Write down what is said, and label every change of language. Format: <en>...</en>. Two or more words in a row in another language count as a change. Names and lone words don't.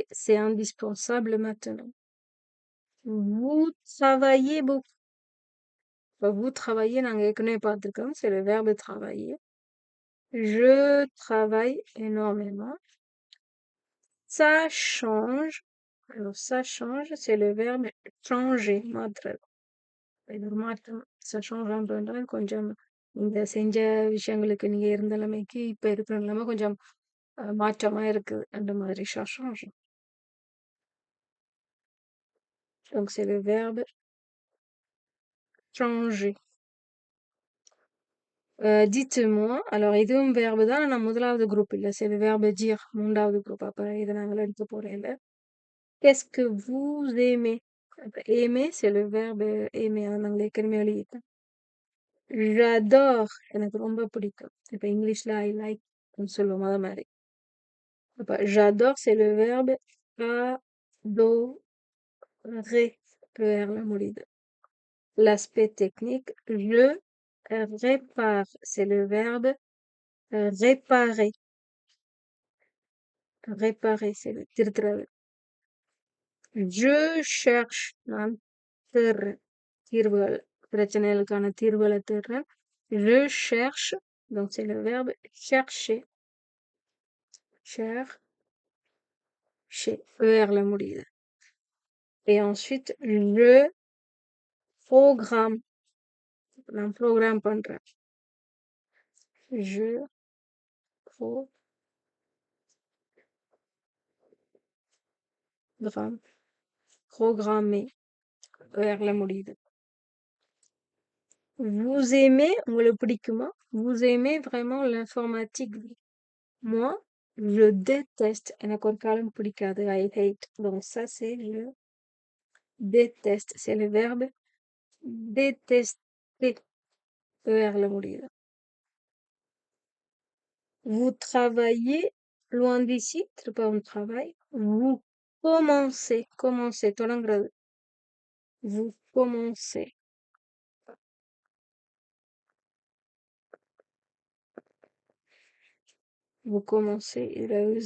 <fr>C'est indispensable maintenant. Vous travaillez beaucoup. இப்ப vous travaillez,</fr> <ta>நாங்க ஏற்கனவே பார்த்திருக்கோம்.</ta> <fr>C'est le verbe travailler. Je travaille énormément. Ça change. Alors, ça change, c'est le verbe changer.</fr> <ta>மாற்றுறது. இது ஒரு மாற்றம்.</ta> <fr>Ça change</fr> <ta>என்றால் கொஞ்சம் இந்த செஞ்ச விஷயங்களுக்கு நீங்க இருந்த நிலைமைக்கு இப்ப இருக்கிற நிலைமை கொஞ்சம் மாற்றமா இருக்குது. அந்த மாதிரி</ta> <fr>ça change. Donc, c'est le verbe changer. Dites-moi. Alors,</fr> <ta>இதுவும் verbe தான். ஆனா முதலாவது group இல்ல.</ta> <fr>C'est le verbe dire.</fr> <ta>3வது group. அப்ப இதை நாங்கள் எடுக்க போறேன் இல்ல.</ta> <fr>Qu'est-ce que vous aimez? அப்ப aimer, c'est le verbe aimer.</fr> <ta>அதை நாங்கள் ஏற்கனவே எழுதிட்டோம். J'adore. எனக்கு ரொம்ப பிடிக்கும். இப்ப இங்கிலீஷ்ல</ta> <en>I like</en> <ta>சொல்லுவோம் அது மாதிரி.</ta> <fr>அப்ப j'adore, c'est le verbe adorer.</fr> <ta>ER ல முடியுது.</ta> <fr>L'aspect technique, je répare. C'est le verbe réparer. Réparer, c'est le திருத்துறது. Je cherche.</fr> <ta>நான் தேடுறேன். தீர்வுகள். பிரச்சனைகளுக்கான தீர்வுகளை தேடுறேன்.</ta> <fr>Je cherche. Donc, c'est le verbe chercher. Chercher.</fr> <ta>ER ல முடியுது.</ta> <fr>Et ensuite, je programme.</fr> <ta>நான் programme பண்றேன்.</ta> <fr>Je programme. Programmer.</fr> <ta>ER ல முடியுது.</ta> <fr>Vous aimez,</fr> <ta>உங்களுக்கு பிடிக்குமா?</ta> <fr>Vous aimez vraiment l'informatique? Moi, je déteste.</fr> <ta>எனக்கு ஒரு காலம் பிடிக்காது.</ta> <en>I hate.</en> <fr>Donc ça, c'est je déteste. C'est le verbe détester.</fr> <ta>ER ல முடியுது.</ta> <fr>Vous travaillez loin d'ici? திருப்பவும் travail. Vous commencez. Commencez. தொடங்குறது. Vous commencez. Vous commencez. Il a EZ.</fr>